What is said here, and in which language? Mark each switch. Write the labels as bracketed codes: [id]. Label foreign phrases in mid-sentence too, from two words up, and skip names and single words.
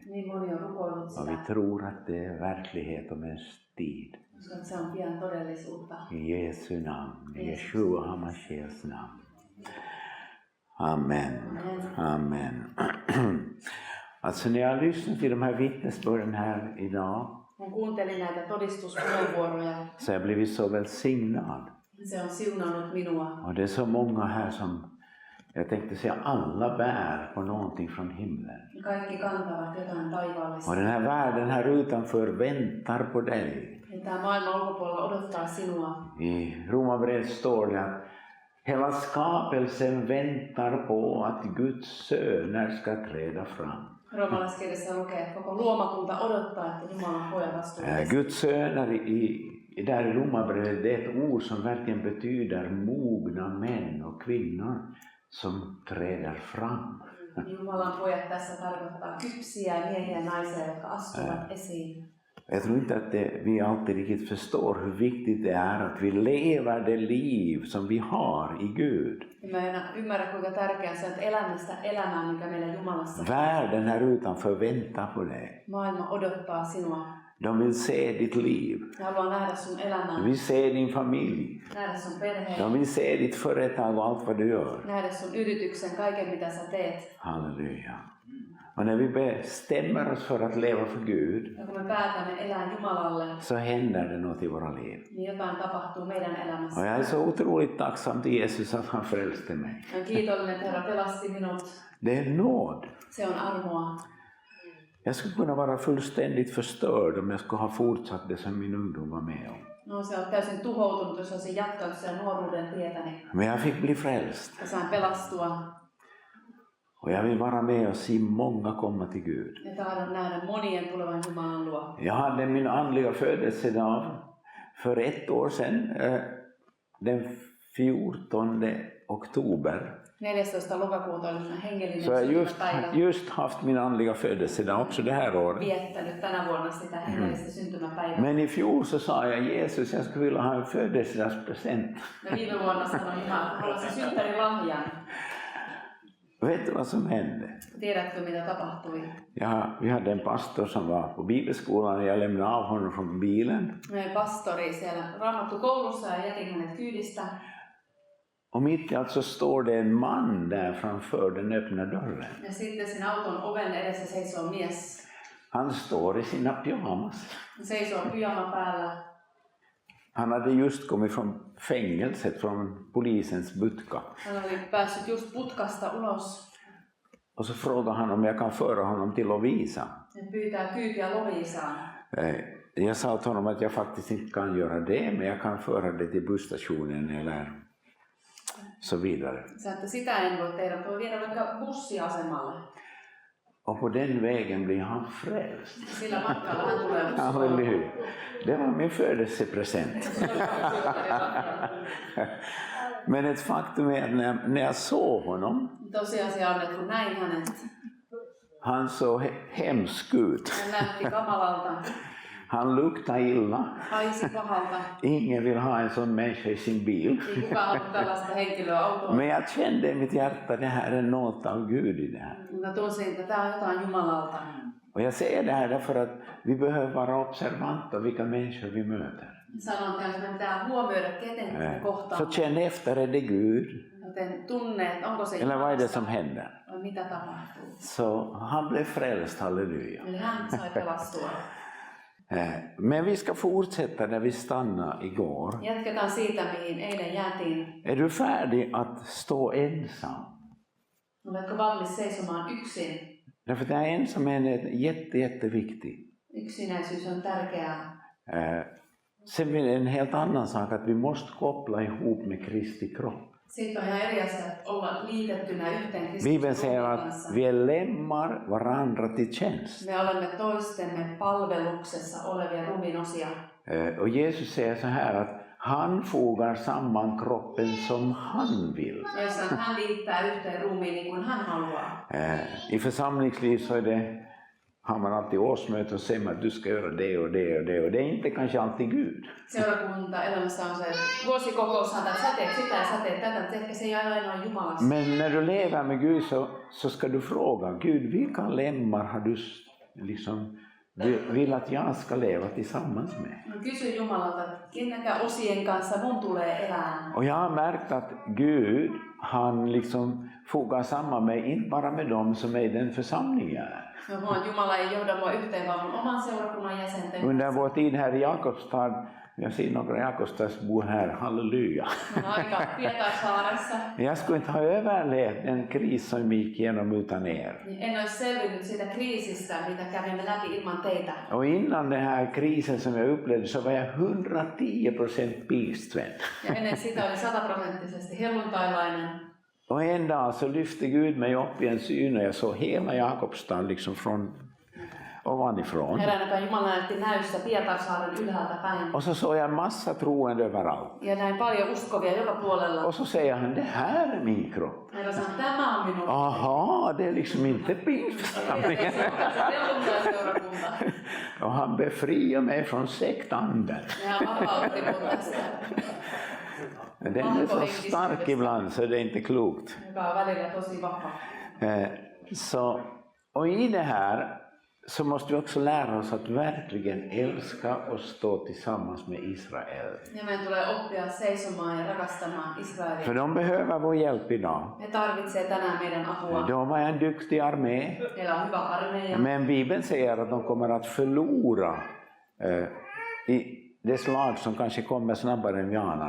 [sv] Och vi tror att det är verklighet om en tid. I Jesu namn, i Yeshua HaMashiachs namn. Amen. Amen. Alltså när jag lyssnar till de här vittnesbörden här idag, [fi] kun kuuntelin näitä todistuspuheenvuoroja, [sv] så jag blivit så välsignad. [fi] Se on siunannut minua. [sv] Och det är så många här som, jag tänkte säga, alla bär på någonting från himlen. [fi] Kaikki kantavat jotain taivaallista. [sv] Och den här världen här utanför väntar på dig. [fi] Ja tämä maailman ulkopuolella odottaa sinua. [sv] I Romarbrevet står det att hela skapelsen väntar på att Guds söner ska träda fram. [fi] Roomalaiskirjassa lukee, että koko luomakunta odottaa, että Jumalan pojat astuvat. [sv] Guds söner där i Romarbrevet, det är ett ord som verkligen betyder mogna män och kvinnor som träder fram. [fi] Jumalan pojat tässä tarkoittaa kypsiä miehiä ja naisia, jotka astuvat esiin. [sv] Jag tror inte att vi alltid riktigt förstår hur viktigt det är att vi lever det liv som vi har i Gud. [fi] Mä en ymmärrä, kuinka tärkeää se on, että elämme sitä elämää, mikä meillä Jumalassa. [sv] Världen här utanför väntar på dig. [fi] Maailma odottaa sinua. [sv] De vill se ditt liv. [fi] Ne haluaa nähdä sun elämää. [sv] De vill se din familj. [fi] Nähdä sun perheen. [sv] De vill se ditt företag och allt vad du gör. [fi] Nähdä sun yrityksen, kaiken mitä sä teet. [sv] Halleluja. Och när vi bestämmer oss för att leva för Gud, [fi] Ja kun me päätämme elää Jumalalle, [sv] så händer det något i våra liv. [fi] niin jotain tapahtuu meidän elämässä. [sv] Och jag är så otroligt tacksam till Jesus att han frälste mig. [fi] Olen kiitollinen, että Herra pelasti minut. [sv] Det är nåd. [fi] Se on armoa. [sv] Jag skulle kunna vara fullständigt förstörd om jag skulle ha fortsatt det som min ungdom var med om. [fi] No, se on täysin tuhoutunut, jos olisin jatkanut sen nuoruuden tietäni. [sv] Men jag fick bli frälst. [fi] Ja sain pelastua. [sv] Och jag vill vara med och se många komma till Gud. [fi] Ja tahdon nähdä monien tulevan Jumalan luo. [sv] Jag hade min andliga födelsedag för 1 år sedan. Den 14 oktober. 14. [fi] lokakuuta oli hengellinen [sv] Så jag [fi] syntymäpäivä. [sv] just haft min andliga födelsedag också det här året. [fi] Viettänyt tänä vuonna sitä hengellistä syntymäpäivää. [sv] Men i fjol så sa jag Jesus, jag skulle vilja ha en födelsedagspresent. [fi] Ja viime vuonna sanoin Jumala, haluaisin synttärilahjan. [sv] Vet du vad som hände? [fi] Tiedätkö mitä tapahtui? [sv] Ja, vi hade en pastor som var på bibelskolan och jag lämnade av honom från bilen. [fi] Pastori siellä Raamattu koulussa ja jätin hänet kyydistä. [sv] Och mitt i allt så står det en man där framför den öppna dörren. [fi] Ja sitten sin auton oven edessä seisoo mies. [sv] Han står i sina pyjamas. [fi] Han seisoo pyjama päällä. [sv] Han hade just kommit från fängelset, från polisens butka. [fi] Hän oli päässyt just putkasta ulos. [sv] Och så frågar han om jag kan föra honom till Lovisa. [fi] Hän pyytää kyytiä Lovisaan. [sv] Jag sa åt honom att jag faktiskt inte kan göra det, men jag kan föra det till busstationen eller så vidare. [fi] Sä että sitä en voi tehdä, voi viedä vaikka bussiasemalle. [sv] Och på den vägen blir han frälst. [fi] Sillä matkalla hän tulee uskoon. [sv] Halleluja. Det var min födelsepresent. Men ett faktum är att när jag såg honom, [fi] Tosiasia on, että kun näin hänet, [sv] han såg hemsk ut. [fi] hän näytti kamalalta, [sv] Han luktade illa. [fi] haisi pahalta. [sv] Ingen vill ha en sån människa i sin bil. [fi] Ei kukaan halua tällaista henkilöä autoon. [sv] Men jag kände i mitt hjärta, det här är något av Gud i det här. [fi] Mä tunsin, että tää on jotain Jumalalta. [sv] Och jag säger det här därför att vi behöver vara observanta vilka människor vi möter. [fi] Sanon, että meidän pitää huomioida, keten me [sv] Så [fi] kohtaamme. [sv] känn efter, är det Gud? [fi] Joten tunne, että onko se [sv] Eller vad är det [fi] Jumalasta [sv] som händer? [fi] vai mitä tapahtuu. [sv] Så han blev frälst, halleluja. [fi] Eli hän sai pelastua. [sv] Men vi ska fortsätta där vi stannade igår. [fi] Jatketaan siitä, mihin eilen jäätiin. [sv] Är du färdig att stå ensam? [fi] Oletko valmis seisomaan yksin? [sv] Därför att den här ensamheten är jätteviktig. [fi] Yksinäisyys on tärkeää. [sv] Sen är det en helt annan sak att vi måste koppla ihop med Kristi kropp. [fi] Sitten on ihan eri asia, että olla liitettynä yhteen [sv] Bibeln [fi] Kristuksen [sv] säger [fi] ruumiin [sv] att [fi] kanssa. [sv] vi är lemmar varandra till tjänst. [fi] Me olemme toistemme palveluksessa olevia ruumiinosia. [sv] Och Jesus säger så här att han fogar samman kroppen som han vill. [fi] Jossa hän liittää yhteen ruumiin niin kuin hän haluaa. [sv] I församlingsliv så är det, har man alltid årsmöte och säger att du ska göra det och det och det. Och det är inte kanske alltid Gud. [fi] Seurakunta elämässä on se, että vuosikokoushan, että sä teet sitä ja sä teet tätä, mutta ehkä se ei ole ainoa Jumalasta. [sv] Men när du lever med Gud så ska du fråga Gud, vilka lemmar har du liksom vill att jag ska leva tillsammans med? [fi] Kysy Jumalalta, että kenenkä osien kanssa mun tulee elää. [sv] Och jag har märkt att Gud, han liksom fogar samman mig, inte bara med dem som är i den församlingen jag är. [fi] Jumala ei johda mua yhteen, vaan mun oman seurakunnan jäsenten [sv] Under [fi] kanssa. [sv] vår tid här i Jakobstad, jag ser några Jakobstadsbor här, halleluja. [fi] On aika Pietarsaaressa. [sv] Jag skulle inte ha överlevt den kris som gick igenom utan er. [fi] Niin en olisi selvinnyt siitä kriisistä, mitä kävimme läpi ilman teitä. [sv] Och innan den här krisen som jag upplevde så var jag 110% pingstvän. [fi] Ja ennen sitä oli 100% helluntailainen. [sv] Och en dag så lyfte Gud mig upp i en syn och jag såg hela Jakobstad liksom från ovanifrån. [fi] Eräänä Jumala näytti näystä Pietarsaaren ylhäältä päin. [sv] Och så såg jag en massa troende överallt. [fi] Ja näin paljon uskovia joka puolella. [sv] Och så säger han, det här är min kropp. [fi] Herra sanoi, tämä on minun. [sv] Aha, det är liksom inte pingstförsamlingen. Och han befriar mig från sektanden. [fi] Ja avautti mun tästä. [sv] Den är så stark ibland så det är inte klokt. [fi] Joka on välillä tosi vahva. [sv] Och i det här så måste vi också lära oss att verkligen älska och stå tillsammans med Israel. [fi] Ja meidän tulee oppia seisomaan ja rakastamaan Israelia. [sv] För de behöver vår hjälp idag. [fi] Me tarvitsee tänään meidän apua. [sv] De har en duktig armé. [fi] Meillä on hyvä armeija. [sv] Men Bibeln säger att de kommer att förlora i det slag som kanske kommer snabbare än vi anar.